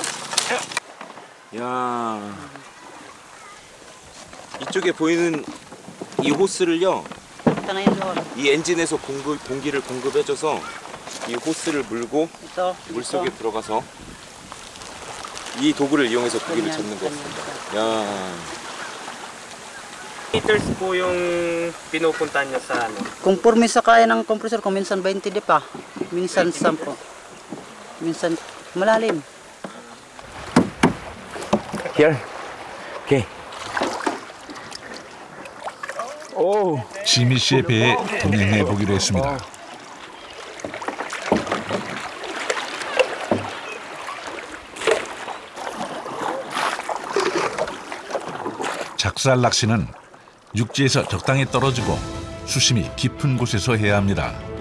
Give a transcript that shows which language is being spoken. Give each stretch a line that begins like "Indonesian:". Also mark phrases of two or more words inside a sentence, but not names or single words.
Korean: 야, 이쪽에 보이는 이 호스를요, 이 엔진에서 공기를 공급해줘서 이 호스를 물고 물속에 들어가서 이 도구를 이용해서 고기를 잡는 것 같습니다. 야.
Filipino: Meters po yung pinupunta niya sa ano? Kung purmi sa kaya ng compressor ko, minsan 20 di pa. Minsan 10. Minsan malalim.
English: Here. Okay.
Korean: 오. 지미 씨의 배에 동행해 보기로 했습니다. 작살 낚시는 육지에서 적당히 떨어지고 수심이 깊은 곳에서 해야 합니다.